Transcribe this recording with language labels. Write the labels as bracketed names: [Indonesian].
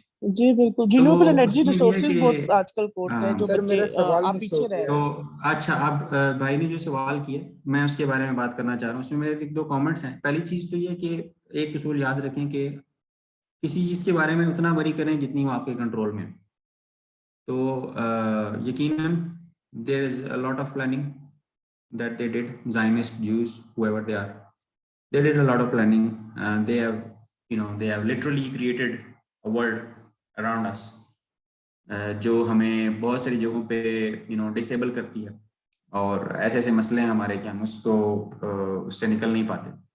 [Urdu] جی بالکل، renewable energy resources بہت آج کل کورس ہیں جو آپ پیچھے رہ رہے ہیں. تو اچھا، اب بھائی نے جو سوال کیا میں اس کے بارے میں بات کرنا چاہ رہا ہوں. اس میں میرے ایک دو کامنٹس ہیں. پہلی چیز تو یہ کہ ایک اصول یاد رکھیں کہ کسی چیز کے بارے میں اتنا وری کریں جتنی وہ آپ کے کنٹرول میں. تو یقیناً [English] there is a lot of planning that they did. Zionist Jews, whoever they are, they did a lot of planning and they have literally created a world around us [Urdu] جو ہمیں بہت ساری جگہوں پہ ڈسیبل کرتی ہے اور ایسے مسئلے ہیں ہمارے کہ ہم اس سے نکل نہیں پاتے.